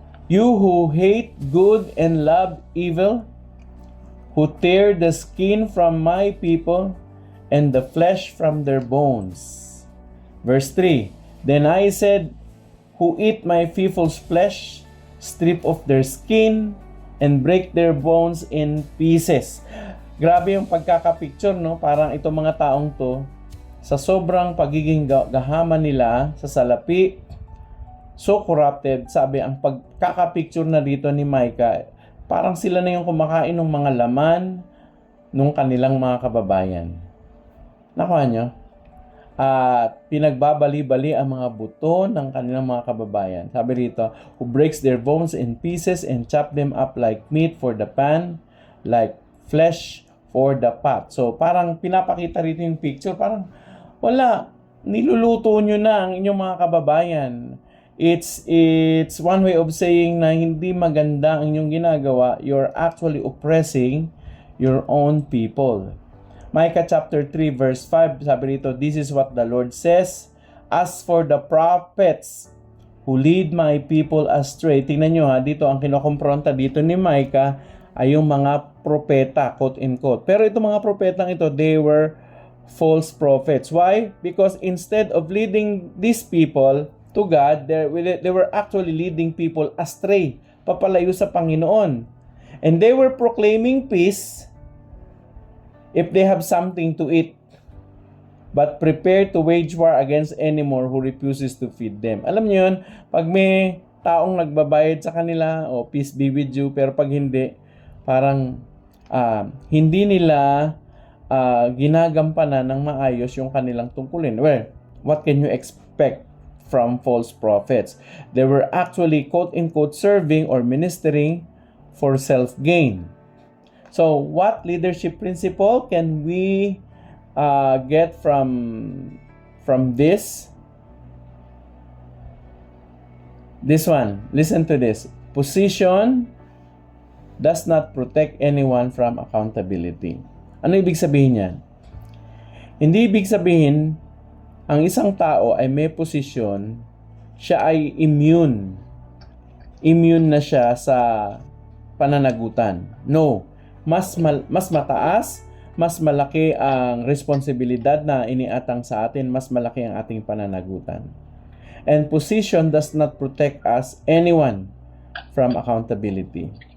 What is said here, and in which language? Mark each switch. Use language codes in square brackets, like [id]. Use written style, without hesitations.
[en] You who hate good and love evil, who tear the skin from my people and the flesh from their bones. Verse 3, Then I said, who eat my people's flesh, strip off their skin, and break their bones in pieces. [tl] Grabe yung pagkakapicture, no? Parang itong mga taong to, sa sobrang pagiging gahaman nila sa salapi, [en] so corrupted, [tl] sabi, ang pagkakapicture na dito ni Micah, parang sila na yung kumakain ng mga laman ng kanilang mga kababayan. Nakuha nyo? At pinagbabali-bali ang mga buto ng kanilang mga kababayan. Sabi rito, [en] who breaks their bones in pieces and chop them up like meat for the pan, like flesh for the pot. [tl] So parang pinapakita rito yung picture, parang wala, niluluto nyo na ang inyong mga kababayan. [en] It's one way of saying [tl] na hindi maganda ang inyong ginagawa. [en] You're actually oppressing your own people. Micah chapter 3 verse 5, [tl] sabi rito, [en] this is what the Lord says, as for the prophets who lead my people astray. [tl] Tingnan nyo ha, dito ang kinokompronta dito ni Micah ay yung mga propeta, [en] quote and quote. [tl] Pero itong mga propetang ito, [en] they were false prophets. Why? Because instead of leading these people to God, they were actually leading people astray, [tl] papalayo sa Panginoon. [en] And they were proclaiming peace if they have something to eat, but prepare to wage war against any more who refuses to feed them. [tl] Alam niyo yun, pag may taong nagbabayad sa kanila, [en] peace be with you, [tl] pero pag hindi, parang hindi nila ginagampanan ng maayos yung kanilang tungkulin. [en] Well, what can you expect from false prophets? They were actually quote-unquote serving or ministering for self-gain. So, what leadership principle can we get from this? This one, listen to this. Position does not protect anyone from accountability. [tl] Ano ibig sabihin yan? Hindi ibig sabihin, ang isang tao ay may posisyon, siya ay immune. Immune na siya sa pananagutan. No. Mas mataas, mas malaki ang responsibilidad na iniatang sa atin, mas malaki ang ating pananagutan. [en] And position does not protect us, anyone, from accountability.